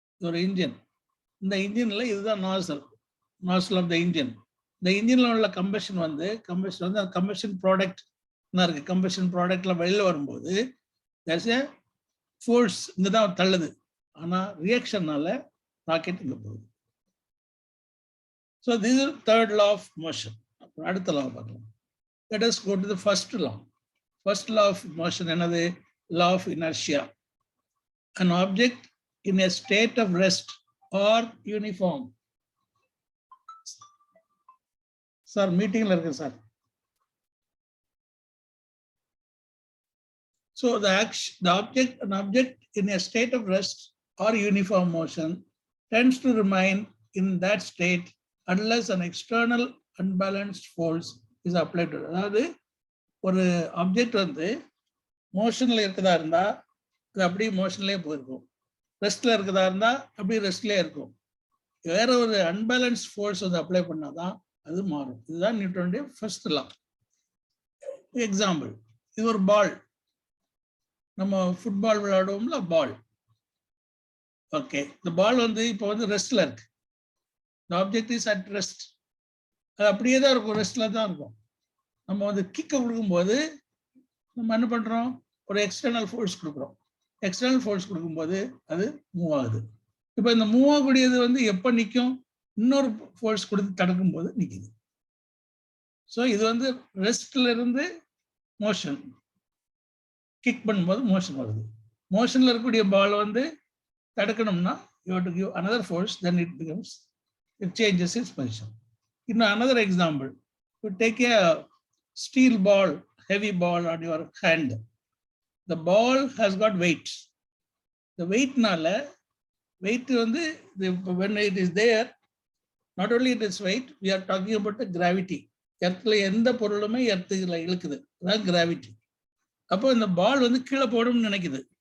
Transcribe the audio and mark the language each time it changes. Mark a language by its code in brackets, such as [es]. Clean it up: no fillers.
[ta] ஒரு இன்ஜின், இந்த இன்ஜின்ல இதுதான் நாசல் ஆஃப் த இன்ஜின். இந்த இன்ஜின்ல உள்ள கம்பஷன் வந்து கம்பஷன் ப்ராடக்ட் இருக்கு. கம்பஷன் ப்ராடக்ட்ல வெளியில வரும்போது [en] there's a force [ta] இங்கதான் தள்ளுது, ஆனா ரியாக்ஷன்னால ராக்கெட் இங்க போகுது. [en] So this is third law of motion. [ta] அடுத்த law பார்க்கலாம். [en] Let us go to the first law. First law of motion என்னது? Law of inertia. An object in a state of rest or uniform. [ta] Sir, meeting la irukku sir. [en] So an object in a state of rest or uniform motion tends to remain in that state unless an external unbalanced force is applied to it. [ta] அதாவது ஒரு object வந்து மோஷன்ல இருக்கதா இருந்தா அது அப்படியே மோஷன்லயே போயிருக்கும், ரெஸ்ட்ல இருக்கதா இருந்தா அப்படியே ரெஸ்ட்லயே இருக்கும். வேற ஒரு அன்பேலன்ஸ் ஃபோர்ஸ் வந்து அப்ளை பண்ணாதான் அது மாறும். இதுதான் நியூட்டனுடைய ஃபர்ஸ்ட் லா. எக்ஸாம்பிள், இது ஒரு பால், நம்ம ஃபுட்பால் விளையாடுவோம்ல, பால். ஓகே, இந்த பால் வந்து இப்போ வந்து ரெஸ்ட்ல இருக்கு. [en] The object is at rest. [ta] அது அப்படியே தான் இருக்கும், ரெஸ்ட்ல தான் இருக்கும். நம்ம வந்து கிக்க கொடுக்கும்போது நம்ம என்ன பண்றோம்? ஒரு எக்ஸ்டர்னல் ஃபோர்ஸ் கொடுக்குறோம். எக்ஸ்டர்னல் ஃபோர்ஸ் கொடுக்கும்போது அது மூவ் ஆகுது. இப்போ இந்த மூவ் ஆகக்கூடியது வந்து எப்போ நிற்கும்? இன்னொரு ஃபோர்ஸ் கொடுத்து தடுக்கும் போது நிற்குது. ஸோ இது வந்து ரெஸ்ட்ல இருந்து மோஷன், கிக் பண்ணும்போது மோஷன் வருது. மோஷன்ல இருக்கக்கூடிய பால் வந்து தடுக்கணும்னா [en] you have to give another force, then it changes its position. Another example, you take a steel ball, heavy ball on your hand. The ball has got weight. The weight வந்து when it is there, not only it is weight, we are talking about the gravity. [ta] எர்த்ல எந்த பொருளுமே எர்த்துல இழுக்குது, அதான் gravity. அப்போ இந்த பால் வந்து கீழே போடணும்னு நினைக்குது.